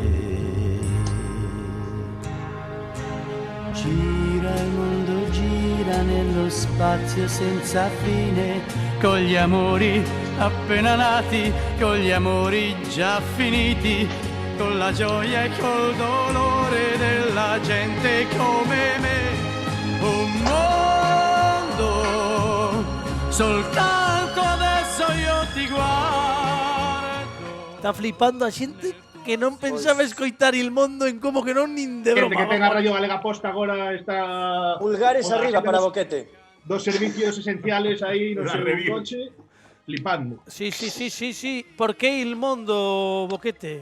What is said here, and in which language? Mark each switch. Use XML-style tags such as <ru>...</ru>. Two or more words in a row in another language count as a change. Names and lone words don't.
<it>Gira il mondo, gira nello spazio senza fine, con gli amori appena nati, con gli amori già finiti, con la gioia e col dolore della gente come me. Un mondo soltanto adesso io ti guardo.</it> <gl>Está flipando a xente que non pensaba escoitar</gl> <it>il mundo</it> <gl>en como que non nin de broma. Que tenga Radio Galega posta agora está... Pulgares arriba para Boquete.</gl> <es>Dos servicios esenciales</es> <gl>aí no seu coche, flipando. Sí. Por que</gl> <it>il mundo,</it> <gl>Boquete?</gl>